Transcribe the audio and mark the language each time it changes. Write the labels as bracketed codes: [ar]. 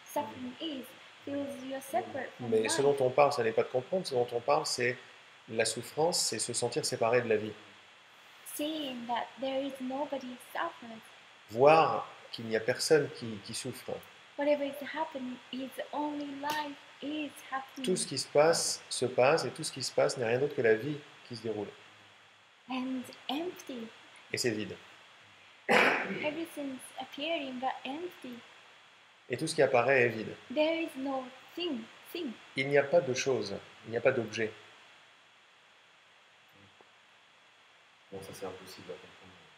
[en] Suffering feels you're separate from [fr] Mais [en] life. [fr] ce dont on parle, ça n'est pas de comprendre. Ce dont on parle, c'est la souffrance, c'est se sentir séparé de la vie. [en] Seeing that there is nobody suffers. [fr] Voir qu'il n'y a personne qui souffre. [en] Whatever is happening is only life is happening. [fr] Tout ce qui se passe, et tout ce qui se passe n'est rien d'autre que la vie qui se déroule. [en] And empty. [fr] Et c'est vide. [en] Everything's appearing but empty. [fr] Et tout ce qui apparaît est vide. [en] There is no thing. [fr] Il n'y a pas de chose, il n'y a pas d'objet. Bon, ça c'est impossible à comprendre.